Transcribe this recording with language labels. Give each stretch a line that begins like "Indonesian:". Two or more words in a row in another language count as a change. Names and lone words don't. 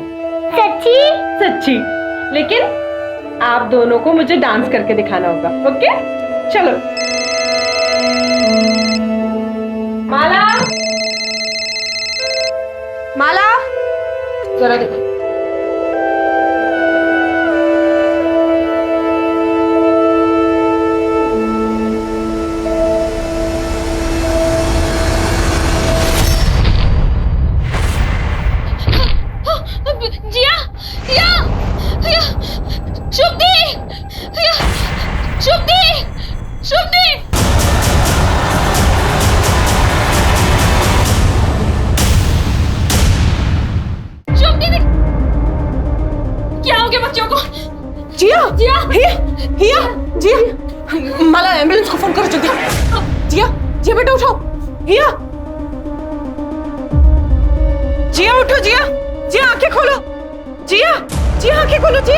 Hindi: सच्ची? सच्ची। लेकिन आप दोनों को मुझे डांस करके दिखाना होगा। ओके, चलो। माला, माला, जरा देखो। जिया, जिया, जिया, शुभदी, जिया, शुभदी, शुभदी। शुभदी, क्या हो गया बच्चों को? जिया, जिया, हिया, जिया, माला, एम्बुलेंस को फोन करो जल्दी। जिया, जिया बेटा उठो। हिया, जिया उठो। जिया, जिया आंखें खोलो। जिया, जिया आंखें खोलो।